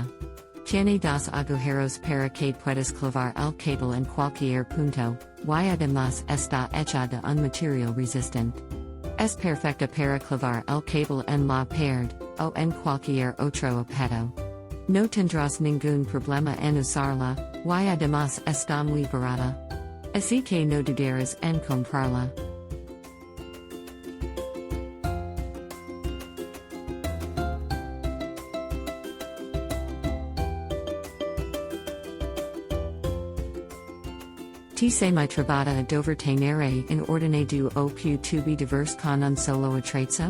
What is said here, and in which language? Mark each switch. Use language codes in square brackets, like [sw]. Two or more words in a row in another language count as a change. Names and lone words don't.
[es] Tiene dos agujeros para que puedas clavar el cable en cualquier punto, y además está hecha de un material resistente. Es perfecta para clavar el cable en la pared, o en cualquier otro objeto. No tendrás ningún problema en usarla, y además está muy barata. Así que no dudarás en comprarla. [it] Ti sei mai trovata a dover tenere in ordine du o più tubi diverse con un solo attrezzo?